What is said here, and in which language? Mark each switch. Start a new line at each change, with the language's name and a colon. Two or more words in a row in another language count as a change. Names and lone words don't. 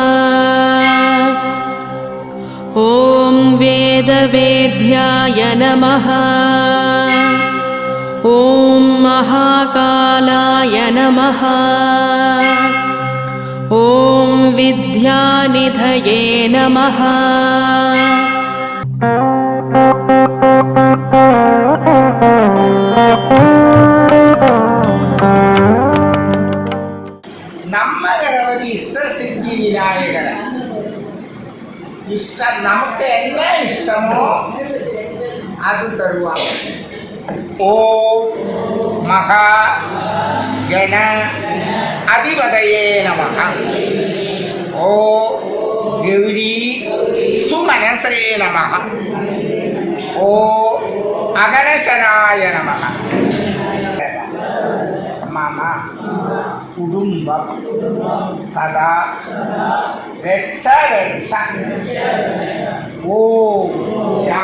Sanskrit: ॐ वेदवेद्याय नमः। ॐ महाकालाय नमः। ॐ विद्यानिधये नमः।
Kannada: ನಮ್ಮ ಗಣಪತಿ ಇಷ್ಟ ಸಿದ್ಧಿ ವಿನಾಯಕರ ಇಷ್ಟ ನಮಗೆ ಎಲ್ಲ ಇಷ್ಟಮೋ ಅದು ತರುವ.
Sanskrit: ಓಂ ಮಹಾ ಗಣ ಅಧಿಪತಯೇ ನಮಃ. ಓಂ ಗೌರಿ ಸುಮನಸೇ ನಮಃ. ಓಂ ಅಗನಶನಾಯ ನಮಃ. మమ కుటుంబం సదా రక్ష రక్ష. ఓం